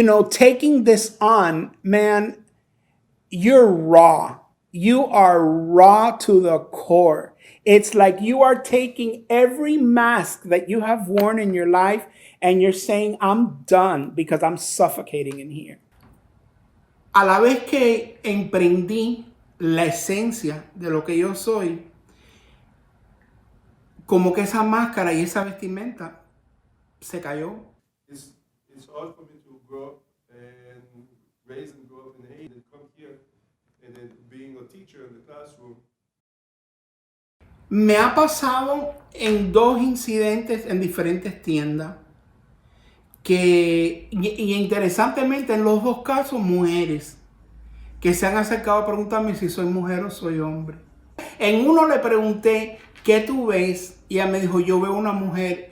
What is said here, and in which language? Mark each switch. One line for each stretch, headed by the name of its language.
English: Taking this on, man, you're raw. You are raw to the core. It's like you are taking every mask that you have worn in your life and you're saying, I'm done because I'm suffocating in here.
Spanish: A la vez que emprendí la esencia de lo que yo soy, como que esa máscara y esa vestimenta se cayó.
English: It's hard for me to grow up and raise and grow up in Haiti and come here and then being a teacher in the classroom.
Spanish: Me ha pasado en dos incidentes en diferentes tiendas y interesantemente en los dos casos mujeres que se han acercado a preguntarme si soy mujer o soy hombre. En uno le pregunté, ¿qué tú ves? Y ella me dijo, yo veo una mujer.